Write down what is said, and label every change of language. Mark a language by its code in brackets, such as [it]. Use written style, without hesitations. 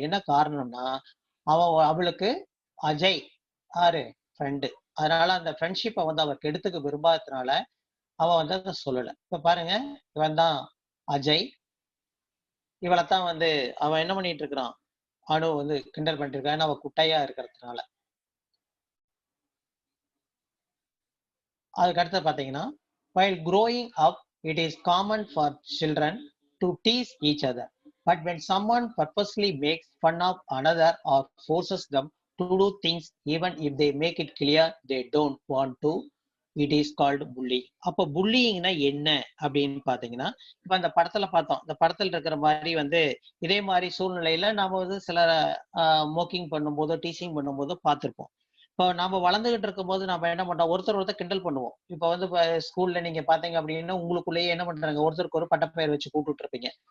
[ta] என்ன காரணம்னா, அவளுக்கு அஜய் ஆறு ஃப்ரெண்டு, அதனால அந்த ஃப்ரெண்ட்ஷிப்பை வந்து அவ கெடுத்துக்க விரும்பாததுனால அவ வந்து அதை சொல்லல. இப்ப பாருங்க, இவன் தான் அஜய். இவளைத்தான் வந்து அவன் என்ன பண்ணிட்டு இருக்கிறான், அணு வந்து கிண்டல் பண்ணிட்டு இருக்கான், அவ குட்டையா இருக்கிறதுனால. அதுக்கு அடுத்து பாத்தீங்கன்னா, [en] while growing up it is common for children to tease each other, but when someone purposely makes fun of another or forces them to do things even if they make it clear they don't want to, it is called bullying. [ta] அப்ப புல்லிங்னா என்ன அப்படின்னு பாத்தீங்கன்னா, இப்ப அந்த படத்துல பார்த்தோம், இந்த படத்துல இருக்கிற மாதிரி வந்து இதே மாதிரி சூழ்நிலையில நாம வந்து சில மோக்கிங் பண்ணும்போதோ டீசிங் பண்ணும்போதோ பார்த்திருப்போம். இப்போ நாம வளர்ந்துகிட்டு இருக்கும்போது நம்ம என்ன பண்றோம், ஒருத்தர் கிண்டல் பண்ணுவோம். இப்ப வந்து ஸ்கூல்ல நீங்க பாத்தீங்க அப்படின்னா உங்களுக்குள்ளேயே என்ன பண்றாங்க, ஒருத்தருக்கு ஒரு பட்டப்பெயர் வச்சு கூப்பிட்டு இருப்பீங்க.